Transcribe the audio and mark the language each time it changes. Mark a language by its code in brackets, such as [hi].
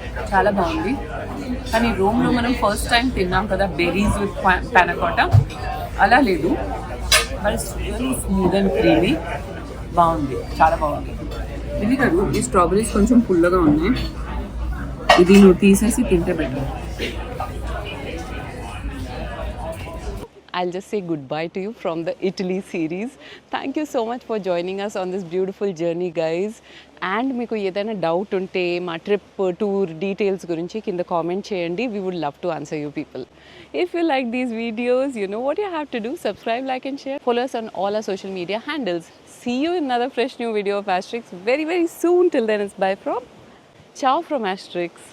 [te] చాలా బాగుంది. కానీ రోమ్లో మనం ఫస్ట్ టైం తిన్నాం కదా బెర్రీస్ విత్ పానకోటా, అలా లేదు. [en] but very smooth and creamy, [te] బాగుంది, చాలా బాగుంది. ఇది కాదు, ఈ స్ట్రాబెరీస్ కొంచెం పుల్లగా ఉన్నాయి, ఇది నువ్వు తీసేసి తింటే better. [en] I'll just say goodbye to you from the Italy series. Thank you so much for joining us on this beautiful journey, guys. [te] And మీకు ఏదైనా డౌట్ ఉంటే మా ట్రిప్ టూర్ డీటెయిల్స్ గురించి కింద కామెంట్ చేయండి. [en] We would love to answer you people. If you like these videos, you know what you have to do. Subscribe, like and share. Follow us on all our social media handles. See you in another fresh new video of Asterix very, very soon. Till then, it's bye from Ciao from Asterix.